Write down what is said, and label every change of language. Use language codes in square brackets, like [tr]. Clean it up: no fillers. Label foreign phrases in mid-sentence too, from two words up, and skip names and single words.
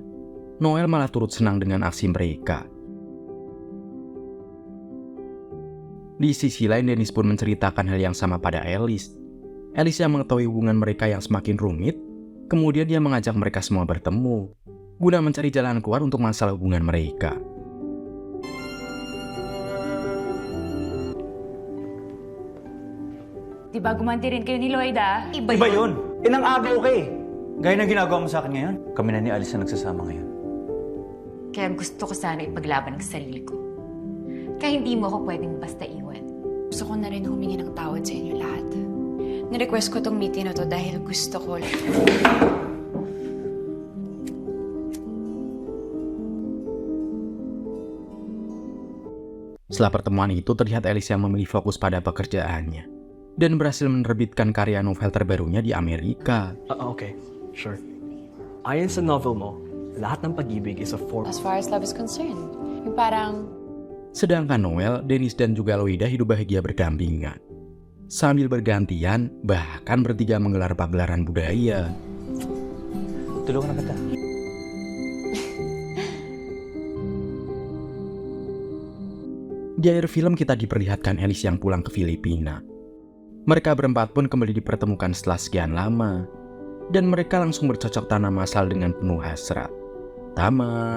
[id] Noel malah turut senang dengan aksi mereka. Di sisi lain Dennis pun menceritakan hal yang sama pada Alice. Alice yang mengetahui hubungan mereka yang semakin rumit, kemudian dia mengajak mereka semua bertemu, guna mencari jalan keluar untuk masalah hubungan mereka. [tl] Diba gumanti rin kayo ni Loida? Iba yun. Inang agaw ka eh. Gaya ng ginagawa mo sa akin ngayon. Kami na ni Alice na nagsasama ngayon. Kaya gusto ko sana ipaglaban ang sarili ko. Kaya hindi mo ako pwedeng basta iwan. Gusto ko na rin humingi ng tawad sa inyo lahat. Nirequest ko tong meeting na to dahil gusto ko... [id] Setelah pertemuan itu terlihat Alice yang memilih fokus pada pekerjaannya dan berhasil menerbitkan karya novel terbarunya di Amerika. [tl] Okay, sure. Ayon sa novel mo, lahat ng pag-ibig [en] is a form... As far as love is concerned, [tl] yung parang... [id] Sedangkan Noel, Dennis dan juga Loida hidup bahagia berdampingan. Sambil bergantian, bahkan bertiga menggelar pagelaran budaya. [tl] Tulungan na kita. [id] Di akhir film kita diperlihatkan Alice yang pulang ke Filipina. Mereka berempat pun kembali dipertemukan setelah sekian lama. Dan mereka langsung bercocok tanam masal dengan penuh hasrat.